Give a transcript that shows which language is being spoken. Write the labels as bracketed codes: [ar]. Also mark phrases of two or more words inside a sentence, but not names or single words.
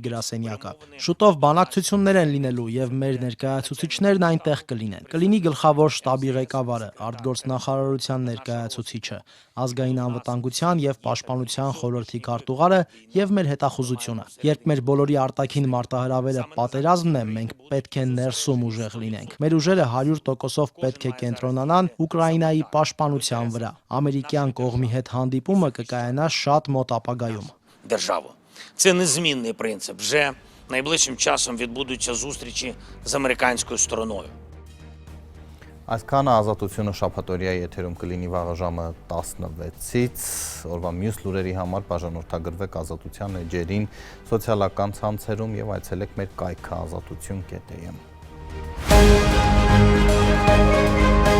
[hy] գրասենյակը։ Շուտով բանակցություններ են լինելու եւ մեր ներկայացուցիչներն այնտեղ կլինեն։ Կլինի գլխավոր շտաբի ղեկավարը, արտգործնախարարության ներկայացուցիչը, ազգային անվտանգության եւ պաշտպանության խորհրդի քարտուղարը եւ մեր հետախուզությունը։ Երբ մեր բոլորի արտաքին մարտահրավերը պատերազմն է, մենք պետք է ներսում ուժեղ լինենք։ Մեր ուժերը 100%-ով պետք է կենտրոնանան Ուկրաինայի պաշտպանության վրա։ Ամերիկյան կողմի հետ հանդիպումը կկայանա շատ մոտ ապագայում։ [uk] державу. Це незмінний принцип. Вже найближчим часом відбудуться зустрічі з американською стороною. [hy] Այսքանը ազատությունը շաբաթօրյա եթերում կլինի վաղը ժամը 16-ից, օրվա մյուս լուրերի համար բաժանորդագրվեք Ազատության էջերին, սոցիալական ցանցերում եւ այցելեք մեր կայքը azatutun.am